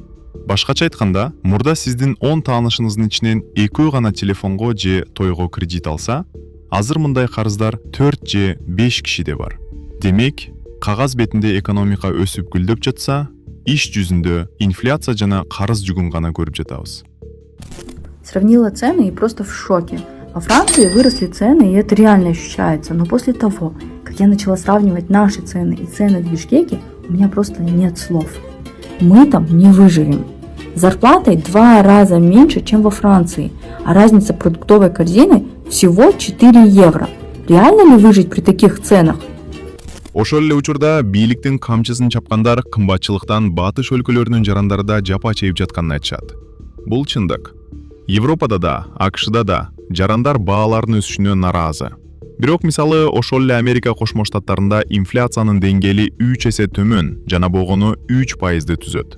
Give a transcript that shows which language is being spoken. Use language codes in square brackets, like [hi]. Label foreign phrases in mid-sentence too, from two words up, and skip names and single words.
[ky] Башкача айтканда, мурда сиздин 10 таанышыңыздын ичинен 2 гана телефонго же тойго кредит алса, азыр мындай карыздар 4 же 5 кишиде бар. Демек, кагаз бетинде экономика өсүп гүлдөп жатса, иш жүзүндө инфляция жана карыз жүгүн гана көрүп жатабыз. [ru] Сравнила цены и просто в шоке. Во Франции выросли цены, и это реально ощущается. Но после того, как я начала сравнивать наши цены и цены в Бишкеке, у меня просто нет слов. Мы там не выживем. С зарплатой 2 раза меньше, чем во Франции, а разница продуктовой корзины всего 4 евро. Реально ли выжить при таких ценах? [ky] Ошол эле учурда бийликтин камчысын чапкандар кымбатчылыктан батыш өлкөлөрүнүн жарандарында жапа чегип жатканын айтышат. Бул чындык. Европада да, АКШда да жарандар баалардын өсүшүнө наразы. Бирок мисалы ошол эле Америка Кошмо Штаттарында инфляциянын деңгээли 3 эсе төмөн жана болгону 3%ды түзөт.